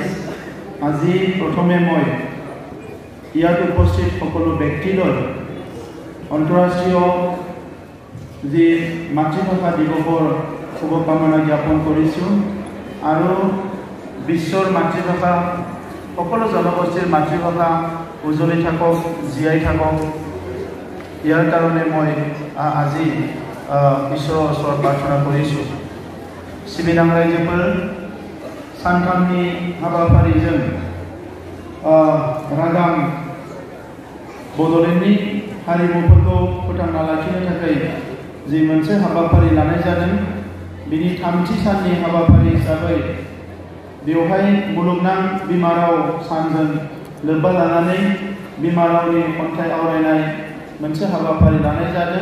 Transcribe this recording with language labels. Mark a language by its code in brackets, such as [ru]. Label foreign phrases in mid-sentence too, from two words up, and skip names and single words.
[as] আজি প্ৰথমে মই ইয়াত উপস্থিত সকলো ব্যক্তিলৈ আন্তঃৰাষ্ট্ৰীয় যি মাতৃভাষা দিৱসৰ শুভকামনা জ্ঞাপন কৰিছোঁ। আৰু বিশ্বৰ মাতৃভাষা, সকলো জনগোষ্ঠীৰ মাতৃভাষা উজ্জ্বলি থাকক, জীয়াই থাকক, ইয়াৰ কাৰণে মই আজি ঈশ্বৰৰ ওচৰত প্ৰাৰ্থনা কৰিছোঁ। [brx] सिबिनां रायजोफोर, सानथामनि हाबाफारिजों रागाम बड'लेण्डनि हारिमुफोरखौ फोथांना लाखिनो थाखाय जि मोनसे हाबाफारि लानाय जादों, बिनि थामथि साननि हाबाफारि हिसाबै बेवहाय मुलुगनां बिमा राव सानजों लोब्बा लानानै बिमा रावनि खन्थाइ आवरायनाय मोनसे हाबाफारि लानाय जादों।